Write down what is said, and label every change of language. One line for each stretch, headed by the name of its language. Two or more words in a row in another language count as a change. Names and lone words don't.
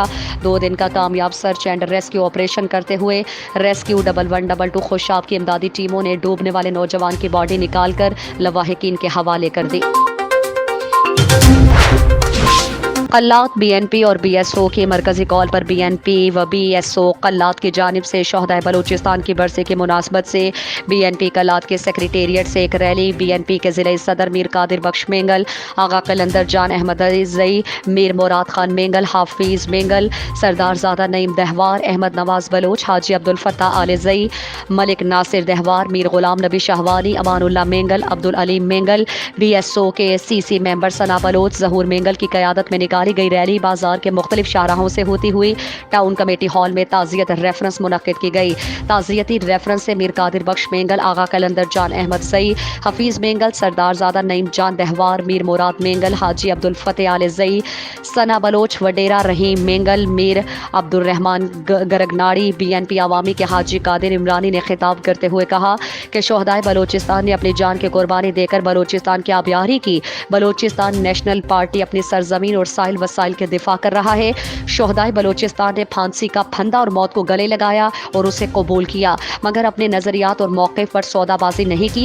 Urdu: 2 دن کا کامیاب
English: search and rescue operation
Urdu: کرتے ہوئے ریسکیو 1122 خوشاب کی امدادی ٹیموں نے ڈوبنے والے نوجوان کی باڈی نکال کر لواحقین کے حوالے کر دی. قلات BNP اور BSO کی مرکزی کال پر BNP و BSO قلات کی جانب سے شہدائے بلوچستان کی برسی کی مناسبت سے BNP قلات کے سیکرٹریٹ سے ایک ریلی BNP کے ضلعے صدر میر قادر بخش مینگل، آغا قلندر جان احمد زئی، میر مراد خان مینگل، حافظ مینگل، سردار زادہ نعیم دہوار، احمد نواز بلوچ، حاجی عبدالفتاح آلے زئی، ملک ناصر دہوار، میر غلام نبی شاہوانی، امان اللہ مینگل، عبدالعلیم مینگل, BSO کے CC ممبر ثنا بلوچ، ظہور مینگل کی قیادت میں نکالی گئی ریلی بازار کے مختلف شاہراہوں سے ہوتی ہوئی
English: town committee hall
Urdu: میں تعزیت ریفرنس منعقد کی گئی. تعزیتی ریفرنس سے میر قادر بخش مینگل، آغا قلندر جان احمد زئی، حفیظ مینگل، سردار زادہ نعیم جان دہوار، میر مراد مینگل، حاجی عبدالفتح آلے زئی، ثنا بلوچ، وڈیرہ رحیم مینگل، میر عبدالرحمان گرگناڑی, BNP عوامی کے حاجی قادر عمرانی نے خطاب کرتے ہوئے کہا کہ شہدائے بلوچستان نے اپنی جان کی قربانی دے کر بلوچستان کی آبیاری کی. بلوچستان نیشنل پارٹی اپنی سرزمین اور ساحل وسائل کے دفاع کر رہا ہے. شہدائے بلوچستان نے پھانسی کا پھندا اور موت کو گلے لگایا اور اسے قبول کیا، مگر اپنے نظریات اور موقف پر سودابازی نہیں کی.